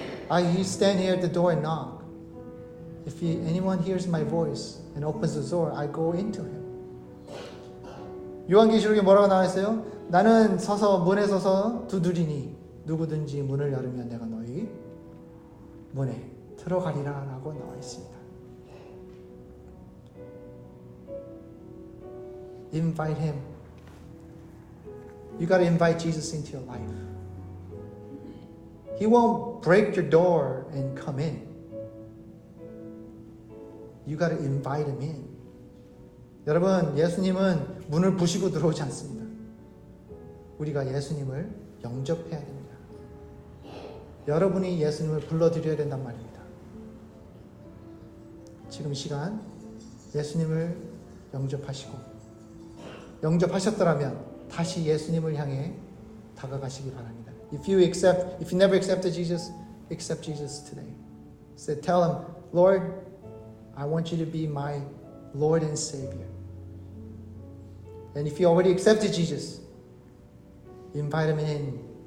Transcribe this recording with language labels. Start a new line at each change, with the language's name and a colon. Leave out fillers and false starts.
English: You stand here at the door and knock. If anyone hears my voice and opens the door, I go into him.
Korean: 요한계시록에 뭐라고 나와 있어요? 나는 문에 서서 두드리니 누구든지 문을 열으면 내가 너희 문에 들어가리라 라고 나와 있습니다.
English: Invite him. You got to invite Jesus into your life. He won't break your door and come in. You got to invite him in.
Korean: 여러분, 예수님은 문을 부시고 들어오지 않습니다. 우리가 예수님을 영접해야 됩니다. 여러분이 예수님을 불러드려야 된단 말입니다. 지금 이 시간 예수님을 영접하시고 영접하셨더라면 다시 예수님을 향해 다가가시기 바랍니다.
English: If you never accepted Jesus, accept Jesus today. So tell him, Lord, I want you to be my Lord and Savior. And if you already accepted Jesus, invite him in.